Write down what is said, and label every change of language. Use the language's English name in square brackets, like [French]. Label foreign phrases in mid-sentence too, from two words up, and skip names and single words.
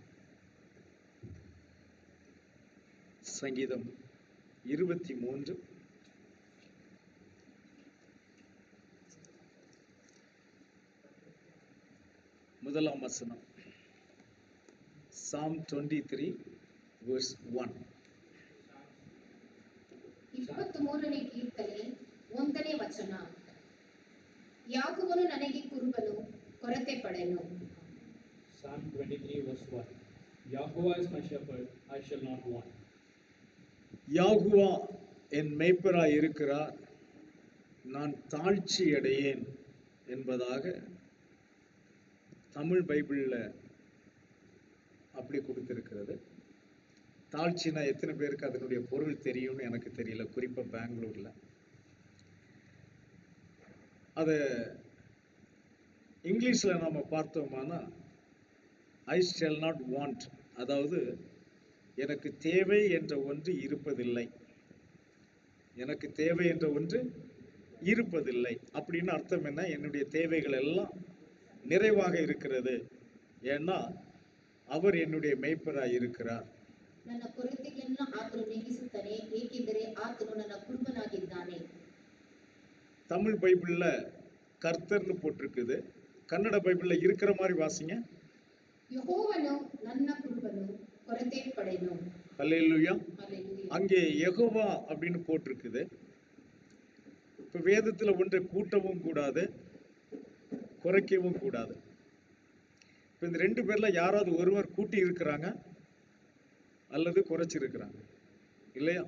[Tamil] சங்கீதம் 23 முதலாம் வசனம். [English] Psalm 23 verse 1. [Kannada] 23ನೇ ಕೀರ್ತನೆ 1ನೇ ವಚನ. ಯಾಕೋಬನು ನನಗೆ ಕುರುಬನು, ಕೊರತೆ ಪಡೆನು. [English] Psalm 23 verse 1. Yahweh is my shepherd, I shall not want. [Tamil] யாகுவா என் மேய்ப்பராய் இருக்கிறார், நான் தாழ்ச்சி அடையேன் என்பதாக தமிழ் பைபிள்ல அப்படி கொடுத்திருக்கிறது. தாழ்ச்சினா எத்தனை பேருக்கு அதனுடைய பொருள் தெரியும்னு எனக்கு தெரியல, குறிப்பா பெங்களூர்ல. அத இங்கிலீஷ்ல நாம பார்த்தோம்னா [English] I shall not want, [Tamil] அதாவது எனக்கு தேவை என்ற ஒன்று இருப்பதில்லை, எனக்கு தேவை என்ற ஒன்று இருப்பதில்லை அப்படின்னு அர்த்தம் என்ன? என்னுடைய தேவைகள் எல்லாம் நிறைவாக இருக்கிறது, ஏன்னா அவர் என்னுடைய மேய்ப்பராய் இருக்கிறார். [Kannada] ನನ್ನ ಕೊರತೆಯನ್ನು ಆತನು ನೀಗಿಸುತ್ತಾನೆ, ಏಕೆಂದರೆ ಆತನು ನನ್ನ ಕುರುಬನಾಗಿದ್ದಾನೆ. [Tamil] தமிழ் பைபிள்ல கர்த்தர்னு போட்டிருக்குது. கன்னட பைபிள்ல இருக்கிற மாதிரி வாசிங்க. [Kannada] ಯೆಹೋವನು ನನ್ನ ಕುರುಬನು, ಕೊರತೆ ಪಡೆನು. [Tamil] அல்லேலூயா. அங்கே யெகோவா அப்படின்னு போட்டிருக்குது. இப்ப வேதத்துல ஒன்றை கூட்டவும் கூடாது, குறைக்கவும் கூடாது. இப்ப இந்த ரெண்டு பேர்ல யாராவது ஒருவர் கூட்டி இருக்கிறாங்க அல்லது குறைச்சிருக்கிறாங்க இல்லையா?